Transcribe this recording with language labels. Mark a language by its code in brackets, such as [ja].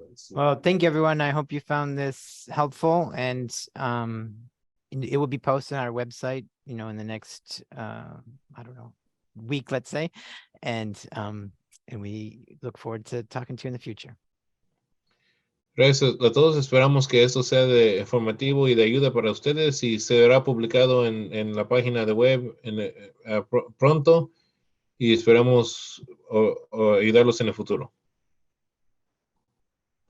[en] Well, thank you, everyone. I hope you found this helpful, and it will be posted on our website, in the next, I don't know, week, let's say, and we look forward to talking to you in the future. [es] Gracias a todos. Esperamos que esto sea de informativo y de ayuda para ustedes y se verá publicado en la página de web pronto y esperamos ayudarlos en el futuro. [en] All right, thank you, everybody.